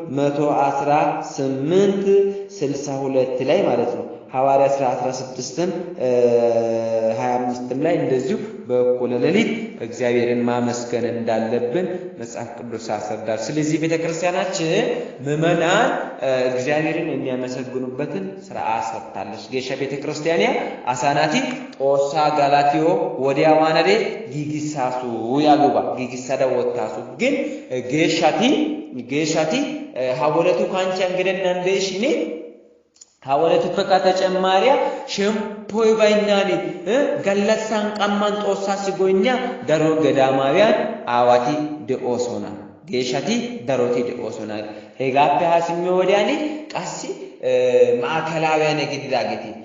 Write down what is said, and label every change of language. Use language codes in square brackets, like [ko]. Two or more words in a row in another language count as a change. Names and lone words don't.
[am] 118:62 ላይ ማለት ነው። ሐዋርያ 16:25 ላይ እንደዚሁ በእኩለ ሌሊት እግዚአብሔርን ማመስገን እንዳለብን መጽሐፍ ቅዱስ ያስረዳል። ስለዚህ ቤተክርስቲያናችን ምዕመናን እግዚአብሔርን የሚያመሰግኑበትን ሥርዓት ሰርታለች። [wal] ጌሻ ቤተክርስቲያንያ አሳናቲ ጦሳ ጋላቲዮ ወዲያ ዋናዴ ጊጊሳሱ ያጉባ ጊጊሳዳ ወታሱ ግን ጌሻቲ ሐወለቱ ካንቻ እንግደና እንደሽኔ ሐዋለቱ ፈቃተ ጨማሪያ ሸምፖይ ባይናኒ ገለሳን ቀማን ጦሳ ሲጎኛ ደሮ ገዳማውያን አዋቲ ደኦሶና ጌሻቲ ደሮቲ ደኦሶና ሄጋፔ ሐስሚ ወዲያኒ ቃሲ ማዕከላውያን ግድዳገቲ